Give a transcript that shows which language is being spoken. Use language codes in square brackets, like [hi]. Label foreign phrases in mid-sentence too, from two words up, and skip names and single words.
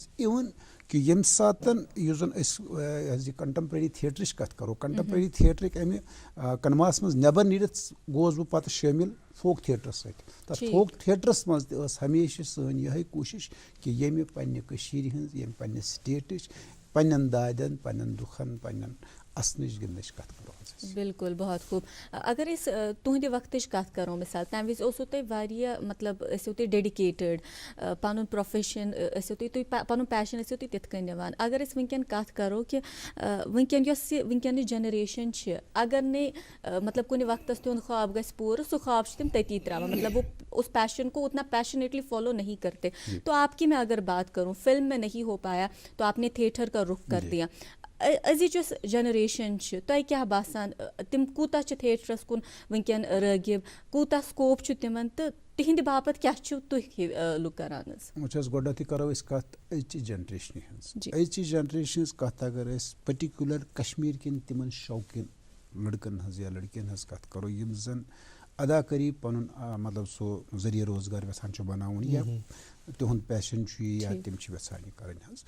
[ks] اِوٕن کہ ییٚمہِ ساتہٕ یُس زن أسۍ یہِ کنٹمپرری تھیٹرٕچ کتھ کرو، کنٹمپرری تھیٹرٕکۍ امہِ کنواہس منٛز نیبر نیٖرِتھ گوس بہٕ پتہٕ شٲمِل فوک تھیٹرس سۭتۍ. تتھ فوک تھیٹرس منٛز تہِ ٲس ہمیشہ سٲنۍ یِہے کوٗشش کہ ییٚمہِ پننہِ کٔشیٖرِ ہٕنٛز، ییٚمہِ پننہِ سٹیٹٕچ، پننٮ۪ن دادٮ۪ن، پننٮ۪ن دُکھن، پننٮ۪ن اسنٕچ گِنٛدنٕچ کتھ کرو. [ur] بالکل بہت خوب. [ks] اگر أسۍ تُہنٛدِ وقتٕچ کتھ کرو مثال تمہِ وِزِ اوسوٕ تۄہہِ واریاہ مطلب ٲسِو تُہۍ ڈیڈِکیٹِڈ پنُن پروفیشن ٲسِو تُہۍ پنُن پیشن ٲسِو تُہۍ تِتھ کٔنۍ نِوان. اگر أسۍ وٕنکٮ۪ن کتھ کرو کہِ وٕنکٮ۪ن یۄس یہِ وٕنکٮ۪نٕچ جنریشن چھِ، اگر نہٕ مطلب کُنہِ وقتس تِہُنٛد خواب گژھِ پوٗرٕ سُہ خواب چھِ تِم تٔتی تراوان، [ur] مطلب وہ اس پیشن کو اتنا [en] passionately follow [ur] نہیں کرتے. تو آپ کی میں اگر بات کروں فلم میں نہیں ہو پایا تو آپ نے تھیٹر کا رخ کر دیا. [ks] أزِچ جنریشن چھِ تۄہہِ کیٛاہ باسان تِم کوٗتاہ چھِ تھیٹرس کُن وٕنکٮ۪ن رٲغِب کوٗتاہ سکوپ چھُ تِمن تہٕ تِہنٛدِ باپتھ کیٛاہ چھِو تُہۍ لُک کران حظ؟ وٕچھ حظ گۄڈنٮ۪تھٕے کرو أسۍ کتھ أزچہِ جنریشنہِ ہٕنٛز أزچہِ جنریشنہِ ہٕنٛز کتھ اگر أسۍ پٔٹِکیوٗلر کشمیٖر کٮ۪ن تِمن شوقیٖن لڑکن ہٕنٛز یا لڑکین ہٕنٛز کتھ کرو یِم زن اداکٲری پنُن مطلب سُہ ذٔریعہٕ روزگار یژھان چھِ بناوُن یا تِہُنٛد پیشن چھُ یہِ یا تِم چھِ یژھان یہِ کرٕنۍ حظ.